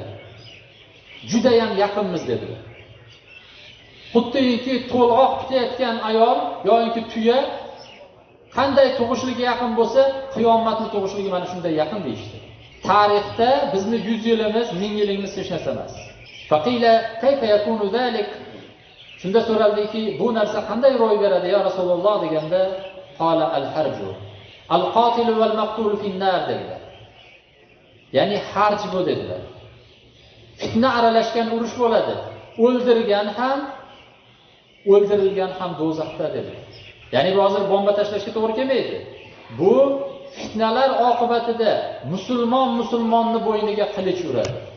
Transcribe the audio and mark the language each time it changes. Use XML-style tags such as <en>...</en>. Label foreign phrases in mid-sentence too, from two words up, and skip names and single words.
<uz>Juda ham yaqinmiz dedilar. Xuddiki to'lg'oq kutayotgan ayol yoki tuya qanday tug'ishligiga yaqin bo'lsa, qiyomatning tug'ishligi mana shunday yaqin deyishdi. Tarixda bizni 100 yilimiz, 1000 yilimiz hech narsa emas.</uz> <ar>فقيل كيف يكون ذلك?</ar> <uz>Shunda so'raldiki, bu narsa qanday ro'y beradi</uz> <ar>يا رسول الله</ar> <uz>deganda,</uz> <ar>قال الهرج القاتل والمقتول في النار dedilar. Ya'ni harj bu dedilar.</ar> <uz>Fitna aralashgan urush bo'ladi. O'ldirgan ham, o'ldirilgan ham do'zaxda dedilar. Ya'ni bu hozir bomba tashlashga to'g'ri kelmaydi. Bu fitnalar oqibatida musulmonni bo'yniga qilich uradi.</uz>